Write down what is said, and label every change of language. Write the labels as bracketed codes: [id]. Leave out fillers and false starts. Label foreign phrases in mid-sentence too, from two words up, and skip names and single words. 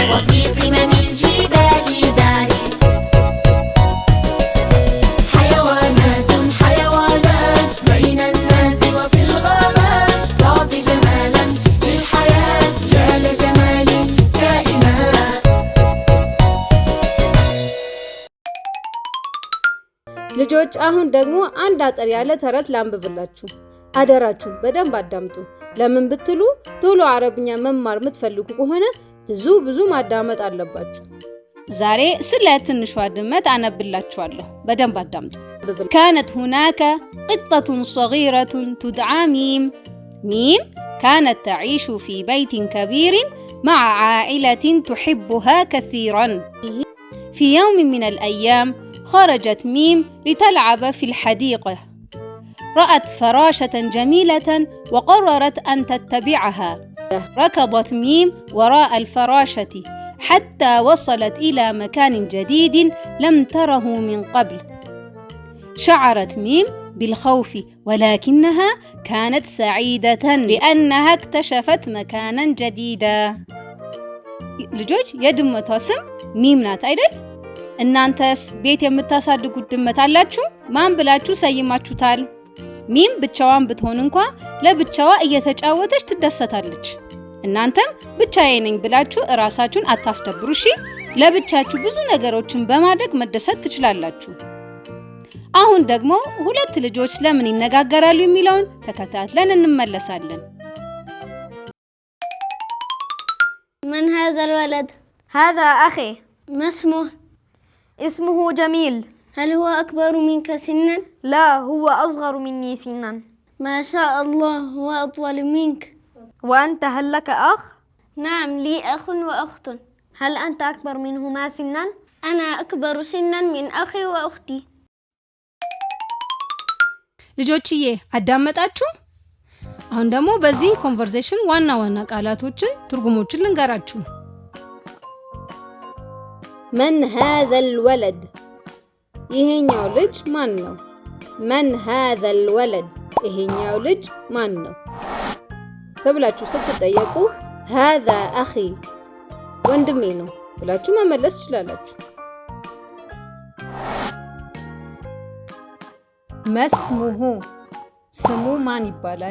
[ar] وفي قمم الجبال داري حيوانات بين الناس وفي الغابات تعطي جمالا للحياة يا لجمال الكائنات [am] ልጆች አሁን ደግሞ አንድ አጠር ያለ ተረት ላንብብላችሁ። አደራችሁ በደንብ አዳምጡ። ለምን ብትሉ ቶሎ አረብኛ መማር የምትፈልጉ ከሆነ ብዙ ማዳመጥ አለባችሁ። ዛሬ ስለ ትንሿ ድመት አነብላችኋለሁ። በደንብ አዳምጡ። [ar] كانت هناك قطة صغيرة تدعى ميم. ميم كانت تعيش في بيت كبير مع عائلة تحبها كثيرا. في يوم من الأيام خرجت ميم لتلعب في الحديقة. رأت فراشة جميلة وقررت أن تتبعها. ركضت ميم وراء الفراشة حتى وصلت إلى مكان جديد لم تره من قبل. شعرت ميم بالخوف ولكنها كانت سعيدة لأنها اكتشفت مكانا جديدا. [am] ልጆች የድመቷ ስም ሚም ናት አይደል? እናንተስ ቤት የምታሳድጉት ድመት አላችሁ? ማን ብላችሁ ሰይማችሁታል? ሚም ብቻዋን ብትሆን እንኳ ለብቻዋ እየተጫወተች ትደሰታለች። እናንተም ብቻዬ ነኝ ብላችሁ እራሳችሁን አታስደብሩ እሺ? ለብቻችሁ ብዙ ነገሮችን በማድረግ መደሰት ትችላላችሁ። አሁን ደግሞ ሁለት ልጆች ስለምን ይነጋገራሉ የሚለውን ተከታትለን እንመለሳለን። [ar] من هذا الولد؟ هذا أخي. ما اسمه؟ اسمه جميل. هل هو أكبر منك سنا؟ لا، هو أصغر مني سنا. ما شاء الله، هو أطول منك. وأنت هل لك أخ؟ نعم، لي أخ وأخت. هل أنت أكبر منهما سنا؟ أنا أكبر سنا من أخي وأختي. [am] ልጆችዬ አዳመጣችሁ? አሁን ደግሞ በዚህ ኮንቨርሴሽን ዋና ቃላቶችን ትርጉሞችን ልንገራችሁ። [ar] من هذا الولد? [am] ይሄኛው ልጅ ማን ነው? [ar] من هذا الولد [am] ይሄኛው ልጅ ማን ነው ተብላችሁ ስትጠየቁ [ar] هذا أخي [am] ወንድሜ ነው ብላችሁ መመለስ ትችላላችሁ። መስሙሁ ስሙ ማን ይባላል?